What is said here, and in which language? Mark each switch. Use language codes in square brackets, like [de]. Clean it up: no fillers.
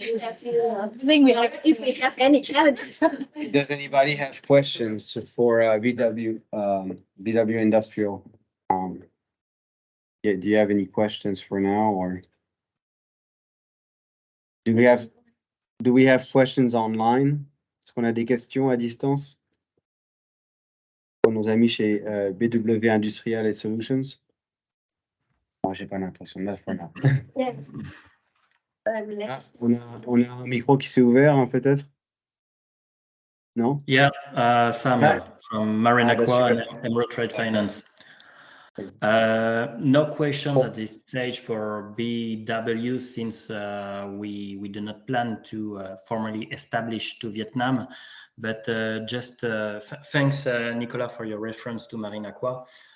[en] If we have any challenges. Does anybody have questions for BW Industrial? Do you have any questions for now, or do we have questions online? [fr] Est-ce qu'on a des questions à distance pour nos amis chez BW Industrial et Solutions? Moi, j'ai pas l'impression. [en] Not for now. Yeah. [fr] On a un micro qui s'est ouvert, hein, peut-être? Non? [en] Yeah, Samuel from Marine Aqua and Emerald Trade Finance. No questions at this stage for BW since we do not plan to formally establish to Vietnam, but just thanks, Nicolas, for your reference to Marine Aqua.